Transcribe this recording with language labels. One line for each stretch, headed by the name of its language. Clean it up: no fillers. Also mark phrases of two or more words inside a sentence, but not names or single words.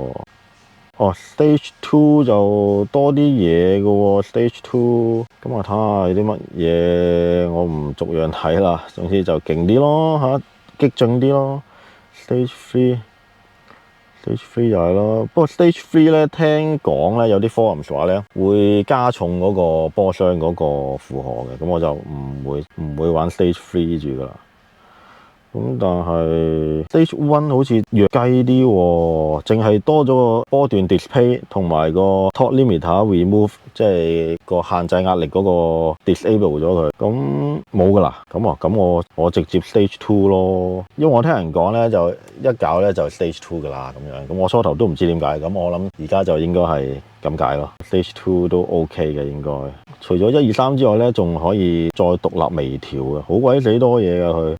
Cantonese: 哦 ，Stage 2就多啲嘢嘅喎，Stage 2，咁我睇下有啲乜嘢，我唔逐樣睇啦，總之就勁啲咯嚇，激進啲咯。Stage 3又係咯，不過 Stage 3咧聽講咧有啲 forums 話咧會加重嗰個波箱嗰個負荷嘅，咁我就唔會玩 Stage 3住噶啦。咁但係 Stage 1好似弱雞啲喎，淨係多咗個波段 display 同埋個
English: torque limiter remove，
Cantonese: 即係個限制壓力嗰個 disable 咗佢，咁冇噶啦。咁我直接 Stage 2咯，因為我聽人講咧就一搞咧就 Stage 2噶啦咁樣，咁我初頭都唔知點解，咁我諗而家就應該係咁解咯。Stage 2都 OK 嘅應該，除咗1、2、3之外咧，仲可以再獨立微調嘅，好鬼死多嘢噶佢。